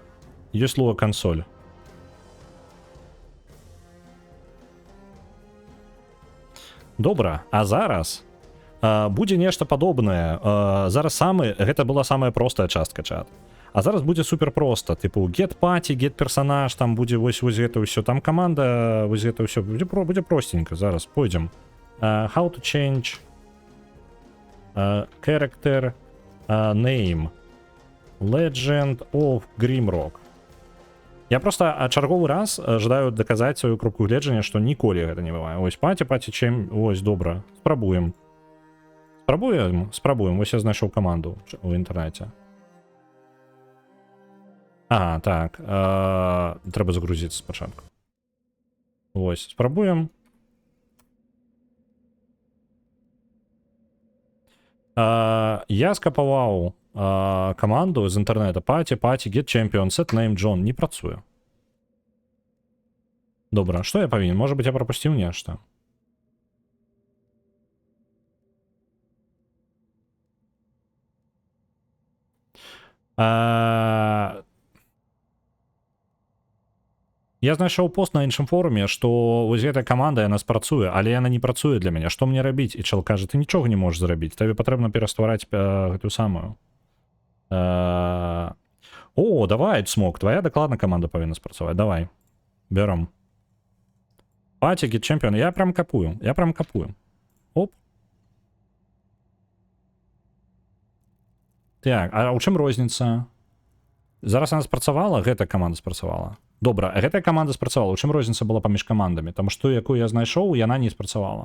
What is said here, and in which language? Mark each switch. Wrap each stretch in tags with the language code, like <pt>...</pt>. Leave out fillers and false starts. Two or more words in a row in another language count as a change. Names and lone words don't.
<be>Ёсць слово кансоль. Добра. А зараз будзе нешта падобнае. Зараз гэта была самая простая частка чат. А зараз будзе супер проста. Типу</be> <en>get party,</en> <be>get персонаж, там будзе вось гэта ўсё. Там каманда, вось гэта ўсё. Будзе простенько. Зараз пойдзем.</be> <en>How to change character name. Legend of Grimrock.</en> <be>Я просто чарговы раз жадаю даказаць сваю кропку гледжання, што ніколі гэта не бывае. Ось паці, чым... Ось, добра. Спрабуем. Спрабуем. Вось я знайшоў каманду ў інтэрнэце. Ага, так. Трэба загрузіцца спачатку. Ось, спрабуем. Я скапаваў каманду з інтэрнэта. Паці,</be> <en>get champion, set name John.</en> <be>Не працуе. Добра, што я павінен? Можа быць, я прапусціў нешта. Я знайшоў пост на іншым форуме, што вось гэтая каманда яна спрацуе, але яна не працуе для мяне. Што мне рабіць? І чел кажа, ты нічога не можаш зрабіць. Табе патрэбна пераствараць гэтую самую. О, давай, Смок, твоя дакладна каманда павінна спрацаваць. Давай. Бяром. Паці,</be> <en>get champion.</en> <be>Я прям капую. Оп. Так, а ў чым розніца? Зараз она спрацавала, гэтая каманда спрацавала. Добра, гэтая каманда спрацавала. У чым розніца была паміж камандамі? Таму што якую я знайшоў, яна не спрацавала.</be>